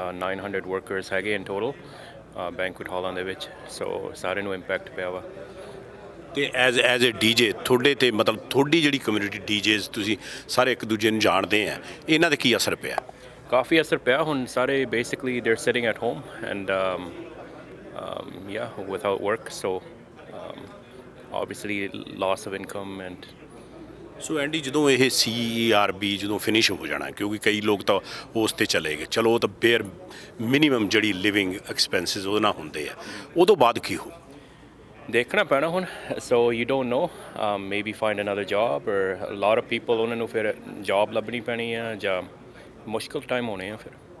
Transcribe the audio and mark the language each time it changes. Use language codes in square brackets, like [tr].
[pa] 900 workers ਹੈਗੇ in total banquet ਹਾਲਾਂ ਦੇ ਵਿੱਚ, so ਸਾਰਿਆਂ ਨੂੰ ਇੰਪੈਕਟ ਪਿਆ ਵਾ। ਤੇ ਐਜ਼ ਅ ਡੀਜੇ ਤੁਹਾਡੇ ਤੇ ਮਤਲਬ ਤੁਹਾਡੀ ਜਿਹੜੀ ਕਮਿਊਨਿਟੀ ਡੀਜੇਜ਼ ਤੁਸੀਂ ਸਾਰੇ ਇੱਕ ਦੂਜੇ ਨੂੰ ਜਾਣਦੇ ਆ, ਇਹਨਾਂ ਦੇ ਕੀ ਅਸਰ ਪਿਆ? ਕਾਫੀ ਅਸਰ ਪਿਆ। [en] ਹੁਣ ਸਾਰੇ basically they're sitting at home and yeah, without work, so obviously loss of income and [pa] ਸੋ ਐਂਡੀ, ਜਦੋਂ ਇਹ CERB ਜਦੋਂ ਫਿਨਿਸ਼ ਹੋ ਜਾਣਾ, ਕਿਉਂਕਿ ਕਈ ਲੋਕ ਤਾਂ ਉਸ ਤੇ ਚਲੇ ਗਏ, ਚਲੋ ਉਹ ਤਾਂ ਬੇਅਰ ਮਿਨੀਮਮ ਜਿਹੜੀ ਲਿਵਿੰਗ ਐਕਸਪੈਂਸਿਸ ਉਹਦੇ ਨਾਲ ਹੁੰਦੇ ਆ, ਉਦੋਂ ਬਾਅਦ ਕੀ ਹੋ? ਦੇਖਣਾ ਪੈਣਾ ਹੁਣ। [en] so you don't know, maybe find another job or a lot of people [pa] ਉਹਨਾਂ ਨੂੰ ਫਿਰ ਜੌਬ ਲੱਭਣੀ ਪੈਣੀ ਆ ਜਾਂ ਮੁਸ਼ਕਿਲ ਟਾਈਮ ਹੋਣੇ ਆ ਫਿਰ।